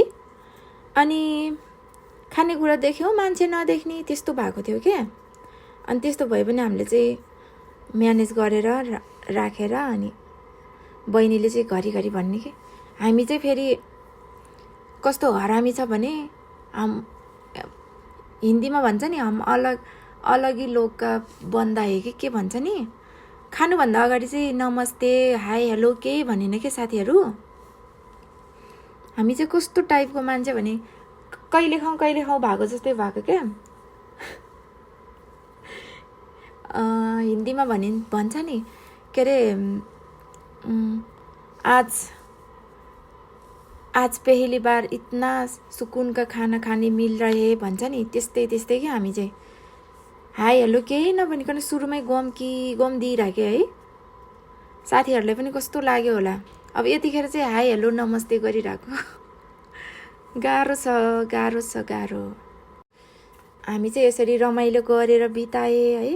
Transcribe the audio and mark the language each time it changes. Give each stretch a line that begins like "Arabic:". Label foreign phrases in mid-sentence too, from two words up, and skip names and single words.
Nepali: अनि खानेकुरा देख्यो मान्छे नदेख्ने, त्यस्तो भएको थियो क्या। अनि त्यस्तो भए पनि हामीले चाहिँ म्यानेज गरेर राखेर अनि बहिनीले चाहिँ घरिघरि भन्ने कि हामी चाहिँ फेरि कस्तो हरामी छ भने हिन्दीमा भन्छ नि
Hindi: हम अलग ही लोग का बन्दा है
Nepali: कि के भन्छ नि। खानुभन्दा अगाडि चाहिँ नमस्ते
English: hi hello
Nepali: केही भनेन के साथीहरू। हामी चाहिँ कस्तो टाइपको मान्छे भने कहिले खाउँ भएको जस्तै भएको क्या। हिन्दीमा भन्छ नि के अरे
Hindi: आज पहली बार इतना सुकून का खाना खाने मिल रहे
Nepali: भन्छ नि, त्यस्तै कि हामी चाहिँ
English: hi hello
Nepali: केही नभनिकन सुरुमै गम दिइराख्यो है। साथीहरूलाई पनि कस्तो लाग्यो होला। अब यतिखेर चाहिँ
English: hi hello
Nepali: नमस्ते गरिरहेको गाह्रो छ। हामी चाहिँ यसरी रमाइलो गरेर बिताए है।